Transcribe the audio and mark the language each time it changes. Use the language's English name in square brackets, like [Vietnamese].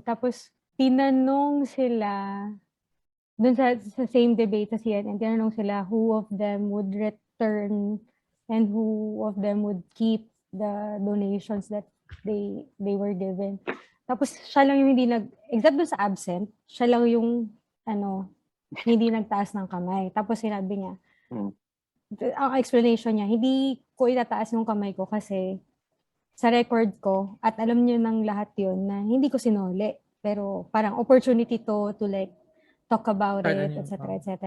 [Filipino] Tapos, tinanong sila, dun sa same debate sa CNN, tinanong sila [English] who of them would return and who of them would keep the donations that they were given. [Filipino] Tapos, siya lang yung hindi except dun sa absent, siya lang yung, hindi nagtaas ng kamay. Tapos sinabi niya, ang explanation niya, hindi ko itataas yung kamay ko kasi sa record ko, at alam niyo ng lahat yun na hindi ko sinole. [English] Pero parang opportunity to talk about it, etc.